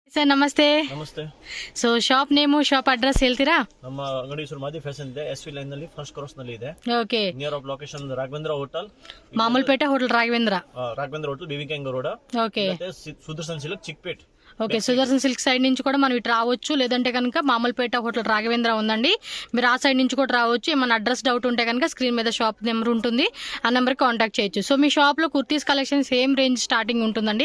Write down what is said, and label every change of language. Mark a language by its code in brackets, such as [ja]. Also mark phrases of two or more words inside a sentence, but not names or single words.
[kn] ಸರ್ ನಮಸ್ತೆ. ನಮಸ್ತೆ. ಸೊ [en] shop name shop address [kn] ಹೇಳ್ತೀರಾ? ನಮ್ಮ ಅಂಗಡಿ ಹೆಸರು ಮಾದಿ ಫ್ಯಾಷನ್ ಇದೆ. ಎಸ್ ವಿ ಲೈನ್ ನಲ್ಲಿ [en] first cross [kn] ನಲ್ಲಿ ಇದೆ. ಓಕೆ. [en] near of location Raghavendra hotel, [kn] ಮಾಮೂಲ್ಪೇಟೆ ಹೋಟೆಲ್ ರಾಘವೇಂದ್ರ ಹೋಟೆಲ್, ಬಿವಿಕೆಂಗ್ ರೋಡ್. [te] ఓకే. సుదర్శన్ సిల్క్ చిక్పేట్. ఓకే, సుదర్శన్ సిల్క్ సైడ్ నుంచి కూడా మనం ఇటు రావచ్చు, లేదంటే కనుక మామూల్పేట హోటల్ రాఘవేంద్ర ఉందండి, మీరు ఆ సైడ్ నుంచి కూడా రావచ్చు. ఏమైనా [en] address doubt [te] ఉంటే కనుక స్క్రీన్ మీద [en] shop number [te] ఉంటుంది, ఆ నెంబర్కి కాంటాక్ట్ చేయొచ్చు. సో మీ షాప్లో [en] kurtis collection same range starting [te] ఉంటుందండి?